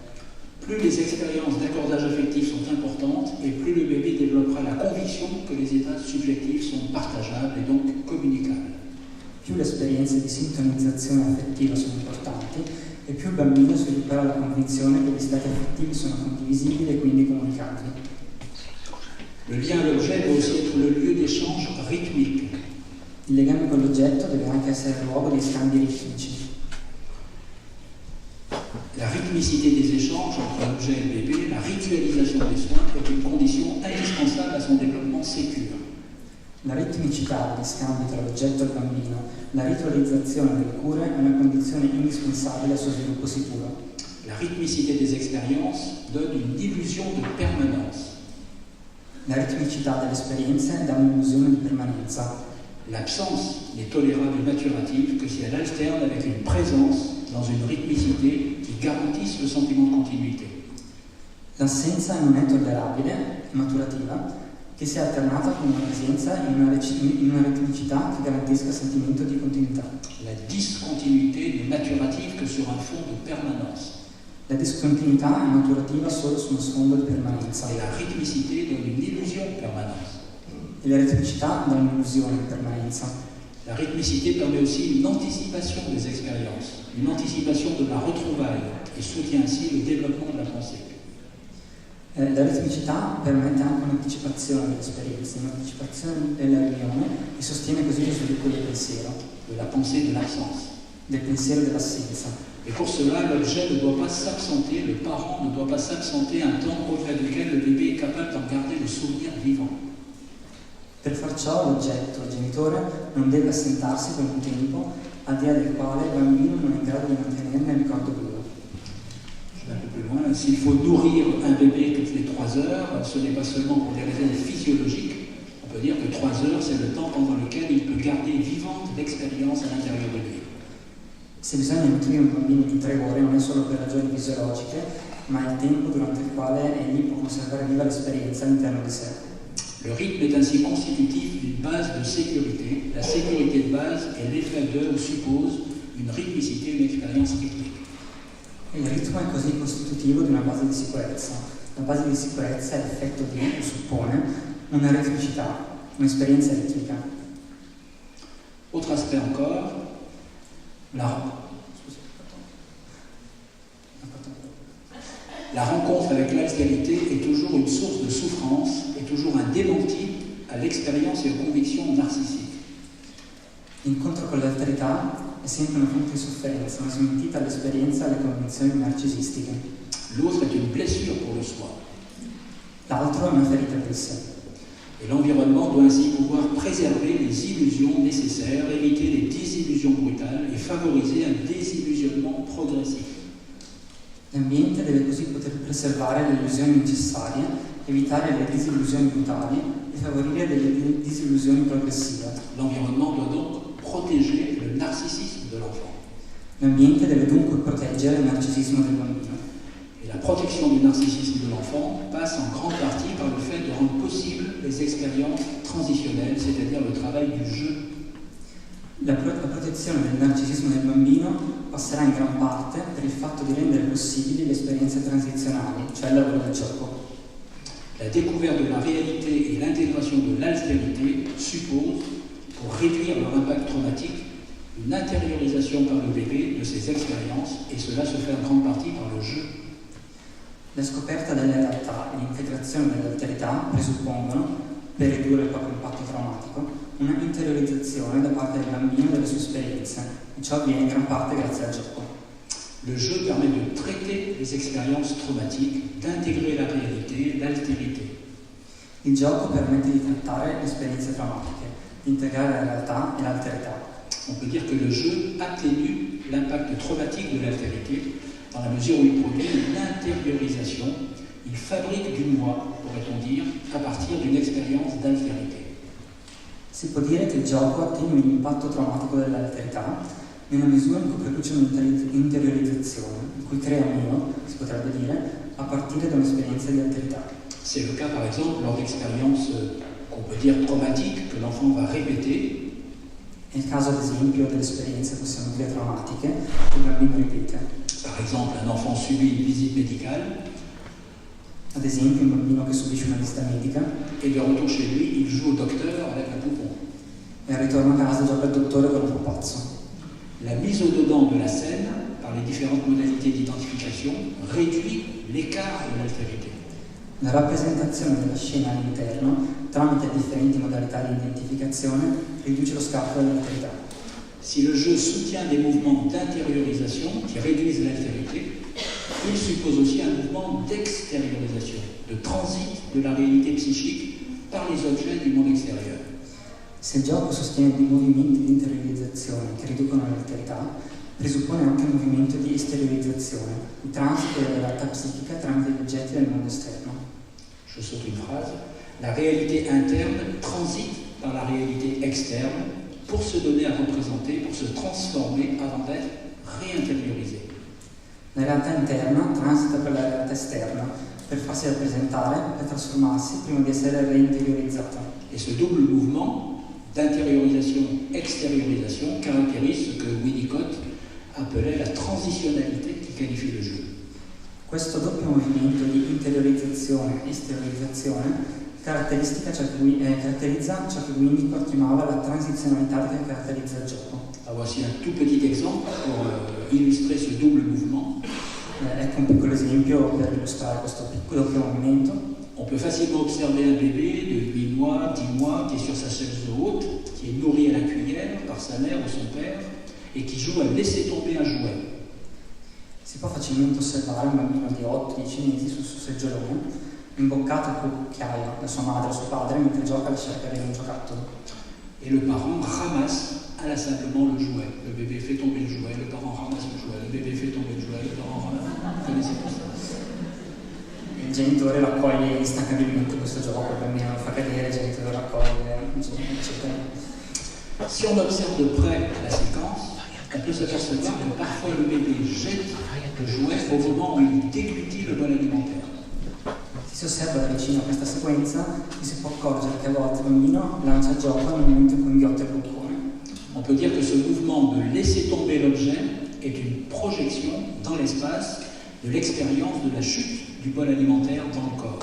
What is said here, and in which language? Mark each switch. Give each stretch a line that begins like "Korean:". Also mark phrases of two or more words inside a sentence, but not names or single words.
French: Plus les expériences d'accordage affectif sont importantes, et plus le bébé développera la conviction que les états subjectifs sont partageables et donc communicables.
Italian: Più le esperienze di sintonizzazione affettiva sono importanti, e più il bambino svilupperà la convinzione che gli stati affettivi sono condivisibili e quindi comunicabili.
French: Le lien à l'objet doit aussi être le lieu d'échange rythmique.
Italian: Il legame con l'oggetto deve anche essere il luogo dei scambi ritmici.
French: La rythmicité des échanges entre l'objet et le bébé, la ritualisation des soins est une condition indispensable à son développement sécure.
Italian: La ritmicità degli scambi tra l'oggetto e il bambino, la ritualizzazione delle cure è una condizione indispensabile al suo sviluppo sicuro.
French: La rythmicité des expériences donne une illusion de permanence.
Italian: La ritmicità delle esperienze dà un'illusione di permanenza.
French: L'absence n'est tolérable et maturative que si elle alterne avec une présence dans une rythmicité qui garantisse le sentiment de continuité.
Italian: L'assenza non è tollerabile e maturativa che sia alternata con una presenza in una ritmicità che garantisca il sentimento di continuità.
French: La discontinuité n'est maturative que sur un fond de permanence.
Italian: La discontinuità è maturativa solo su uno sfondo di permanenza.
French: Et la rythmicité donne une illusion de permanence.
Italian: E la ritmicità dà un'illusione di permanenza.
French: La rythmicité permet aussi une anticipation des expériences, une anticipation de la retrouvaille et soutient ainsi le développement de la pensée.
Italian: La ritmicità permette anche un'anticipazione delle esperienze, un'anticipazione della riunione e sostiene così lo sviluppo del pensiero.
French: De la pensée de l'absence.
Italian: Del pensiero dell'assenza.
French: Et pour cela, l'objet ne doit pas s'absenter, le parent ne doit pas s'absenter un temps au-delà duquel le bébé est capable d'en garder le souvenir vivant.
Italian: Per far ciò l'oggetto, il genitore, non deve assentarsi per un tempo al di là del quale il bambino non è in grado di mantenerne il ricordo vivo.
French: Un peu plus loin, s'il faut nourrir un bébé toutes les 3 heures, ce n'est pas seulement pour des raisons physiologiques. On peut dire que 3 heures, c'est le temps pendant lequel il peut garder vivante l'expérience à l'intérieur de lui.
Italian: Se bisogna nutrire un bambino di 3 ore non è solo per ragioni fisiologiche, ma è il tempo durante il quale egli può conservare viva l'esperienza all'interno di sé.
French: Le rythme est ainsi constitutif d'une base de sécurité. La sécurité de base est l'effet de ou suppose une rythmicité, une expérience rythmique.
Italian: Il ritmo è così costitutivo di una base di sicurezza. La base di sicurezza è l'effetto di, o suppone, una ritmicità, un'esperienza ritmica.
French: Autre aspect encore, la rencontre avec l'altérité est toujours une source de souffrance et toujours un démenti à l'expérience et aux convictions narcissiques.
Italian: L'incontro con l'alterità è sempre una fonte di sofferenza, una smentita all'esperienza e alle convinzioni narcisistiche.
French: L'autre est une blessure pour le soi.
Italian: L'altro è una ferita per sé.
French: Et l'environnement doit ainsi pouvoir préserver les illusions nécessaires, éviter les désillusions brutales et favoriser un désillusionnement progressif.
Italian: L'ambiente deve così poter preservare le illusioni necessarie, evitare le disillusioni brutali e favorire delle disillusioni progressive.
French: L'environnement doit donc protéger le narcissisme de l'enfant.
Italian: L'ambiente deve dunque proteggere il narcisismo del bambino.
French: Et la protection du narcissisme de l'enfant passe en grande partie par le fait de rendre possible les expériences transitionnelles, c'est-à-dire le travail du jeu.
Italian: La protezione del narcisismo del bambino passerà in gran parte per il fatto di rendere possibili le esperienze transizionali, cioè il lavoro del gioco.
French: La découverte de la réalité et l'intégration de l'altérité suppose, pour réduire leur impact traumatique, une intériorisation par le bébé de ces expériences, et cela se fait en grande partie par le jeu.
Italian: La scoperta della realtà e l'integrazione dell'alterità presuppongono, per ridurre il proprio impatto traumatico, una interiorizzazione da parte del bambino delle sue esperienze, e ciò avviene in gran parte grazie al gioco.
French: Le jeu permet de traiter les expériences traumatiques, d'intégrer la réalité, l'altérité.
Italian: Il gioco permette di trattare le esperienze traumatiche, di integrare la realtà e l'alterità.
French: On peut dire que le jeu atténue l'impact traumatique de l'altérité dans la mesure où il produit une intériorisation, il fabrique du moi, pourrait-on dire, à partir d'une expérience d'altérité.
Italian: Si può dire che il gioco attenui l'impatto traumatico dell'alterità nella misura in cui produce un'interiorizzazione, in cui crea un io, si potrebbe dire, a partire da un'esperienza di alterità.
French: C'est le cas par exemple lors d'expériences qu'on peut dire traumatiques que l'enfant va répéter.
Italian: È il caso ad esempio delle esperienze, possiamo dire, traumatiche che il bambino ripete.
French: Par exemple, un enfant subit une visite médicale
Italian: Ad esempio un bambino che subisce una visita medica
French: et de retour chez lui, il joue au docteur avec un poupon.
Italian: e al ritorno a casa gioca al dottore con un pupazzo.
French: La mise au dedans de la scène, par les différentes modalités d'identification, réduit l'écart de l'altérité.
Italian: La rappresentazione della scena all'interno, tramite differenti modalità di identificazione, riduce lo scatto dell'alterità.
French: Si le jeu soutient des mouvements d'intériorisation qui réduisent l'altérité, il suppose aussi un mouvement d'extériorisation, de transit de la réalité psychique par les objets du monde extérieur.
Italian: Se il gioco sostiene dei movimenti di interiorizzazione che riducono l'alterità, presuppone anche un movimento di esteriorizzazione, di transito della realtà psichica tramite gli oggetti del mondo esterno.
French: Je saute une phrase. La réalité interne transite par la réalité externe pour se donner à représenter, pour se transformer avant d'être réintériorisée.
Italian: La realtà interna transita per la realtà esterna, per farsi rappresentare, per trasformarsi prima di essere reinteriorizzata.
French: Et ce double mouvement d'intériorisation-extériorisation caractérise ce que Winnicott appelait la transitionnalité qui qualifie le jeu.
Italian: Questo doppio movimento di interiorizzazione e esteriorizzazione caratterizza ciò che Winnicott chiamava la transizionalità che caratterizza il gioco.
French: Voici un tout petit exemple pour illustrer ce double mouvement.
Italian: Ecco un piccolo esempio per illustrare questo piccolo doppio movimento.
French: On peut facilement observer un bébé de 8 mois, 10 mois, qui est sur sa chaise haute, qui est nourri à la cuillère par sa mère ou son père, et qui joue à laisser tomber un jouet.
Italian: Si può facilmente osservare un bambino di 8-10 mesi sul suo seggiolone, imboccato a cucchiaia da sua madre o suo padre mentre gioca a lasciare cadere un giocattolo.
French: Et le parent ramasse inlassablement le jouet. Le bébé fait tomber le jouet, le parent ramasse le jouet, le bébé fait tomber le jouet, le parent ramasse. Vous connaissez tout ça?
Italian: Il genitore raccoglie instancabilmente questo gioco, il bambino lo fa cadere, il genitore raccoglie, eccetera.
French: Si on observe de près la séquence, on peut s'apercevoir que parfois le bébé jette le jouet au moment où il déglutit le bol alimentaire.
Italian: Se si osserva da vicino questa sequenza, si può accorgere che a volte il bambino lancia il gioco nel momento in cui inghiotte il boccone.
French: On peut dire que ce mouvement de laisser tomber l'objet est une projection dans l'espace de l'expérience de la chute du bol alimentaire dans le corps.